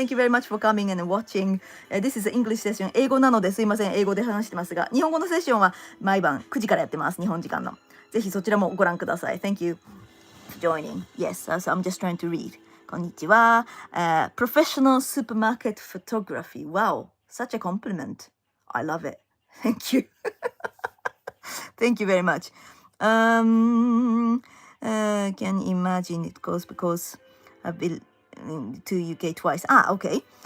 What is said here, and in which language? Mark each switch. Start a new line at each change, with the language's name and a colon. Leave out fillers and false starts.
English: Thank you very much for coming and watching. This is English session.
Japanese: 英語なのですいません。英語で話してますが、日本語のセッションは毎晩9時からやってます。日本時間の。ぜひそちらもご覧ください。
English: Thank you for joining. Yes, so I'm just trying to read.
Japanese: こんにちは。
English: Professional supermarket photography. Wow, such a compliment. I love it. Thank you. Thank you very much. Can imagine it goes because I've been to UK twice. Ah, okay.